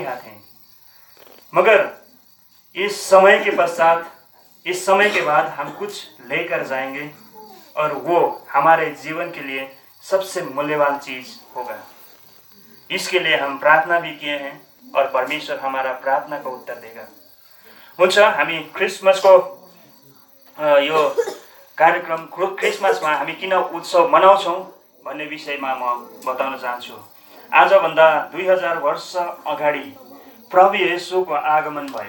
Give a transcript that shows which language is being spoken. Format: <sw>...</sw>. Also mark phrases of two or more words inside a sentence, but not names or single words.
<hi>हाथ हैं मगर इस समय के पश्चात इस समय के बाद हम कुछ लेकर जाएंगे और वो हमारे जीवन के लिए सबसे मूल्यवान चीज होगा इसके लिए हम प्रार्थना भी किए हैं और परमेश्वर हमारा प्रार्थना का उत्तर देगा</hi> <ne>हुन्छ हामी क्रिसमसको यो कार्यक्रम क्रिसमसमा हामी किन उत्सव मनाउँछौं भन्ने विषयमा म बताउन चाहन्छु आजभन्दा 2000 वर्ष अगाडि प्रभु येशूको आगमन</ne>